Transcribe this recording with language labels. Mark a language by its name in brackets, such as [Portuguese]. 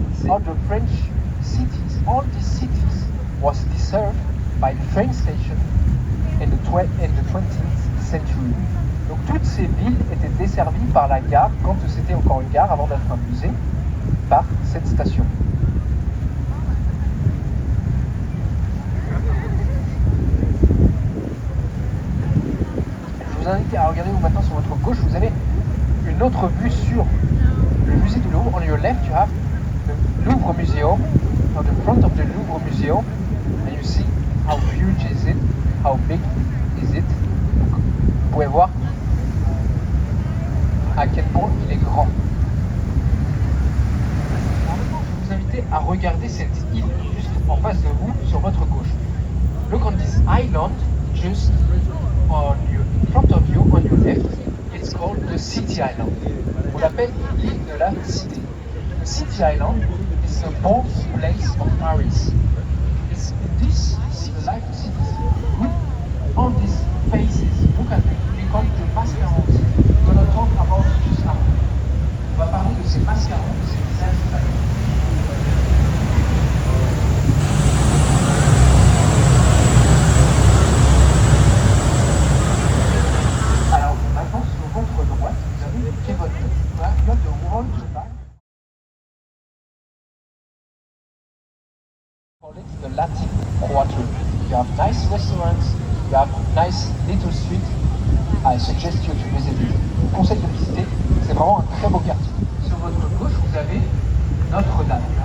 [English] All the French cities, all these cities was served by the train station in the 20th century. [French] Donc toutes ces villes étaient desservies par la gare, quand c'était encore une gare avant d'être un musée, par cette station. Je vous invite à regarder maintenant sur votre gauche, vous avez une autre vue sur le musée du Louvre. [English] On your left you have the Louvre Museum, on the front of the Louvre Museum, and you see how huge is it, how big is it. [French] Vous pouvez voir à quel point il est grand. Alors, je vais vous inviter à regarder cette île juste en face de vous, sur votre gauche. [English] Look on this island just on your, in front of you, on your left. It's called the City Island. [French] On l'appelle l'île de la Cité. [English] The City Island is the birthplace of Paris. It's in this life city. Look on these faces. Look at them. We call it the mascarons. We're going to talk about it just now. [French] On va parler de ces mascarons, de ces visages. Alors maintenant sur votre droite, vous avez quai votre voilà, [English] you have the wall to back. Call it the Latin Quarter. You have nice restaurants, you have nice little street. I suggest you to visit it. [French] Je vous conseille de visiter, c'est vraiment un très beau quartier. Sur votre gauche, vous avez Notre-Dame.